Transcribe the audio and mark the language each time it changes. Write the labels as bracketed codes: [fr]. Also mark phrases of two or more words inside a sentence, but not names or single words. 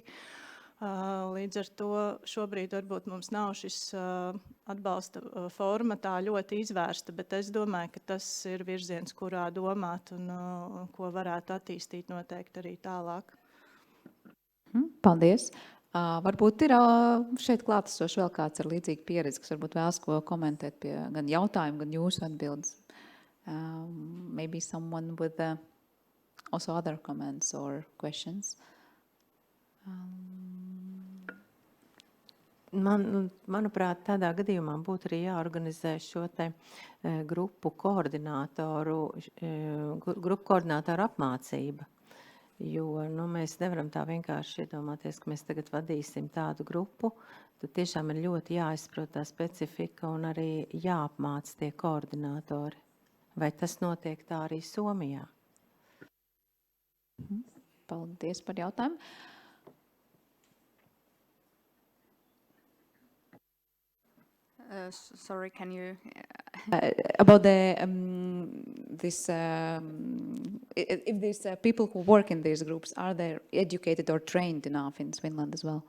[lv] Līdz ar to šobrīd varbūt mums nav šis atbalsta forma tā ļoti izvērsta, bet es domāju, ka tas ir virziens, kurā domāt un ko varētu attīstīt noteikti arī tālāk. Paldies! Varbūt ir šeit klātesoši vēl kāds ar līdzīgu pieredzi, kas varbūt vēlas ko komentēt pie gan jautājumu, gan jūsu atbildes. [en] Maybe someone with also other comments or questions. [lv] Manuprāt, tādā gadījumā būtu arī jāorganizē šo te grupu koordinātoru apmācība. Jo mēs nevaram tā vienkārši iedomāties, ka mēs tagad vadīsim tādu grupu. Tad tiešām ir ļoti jāizprot tā specifika un arī jāapmāc tie koordinātori. Vai tas notiek tā arī Somijā? Paldies par jautājumu. [en] Sorry, can you... About this, if these people who work in these groups, are they educated or trained enough in Finland as well?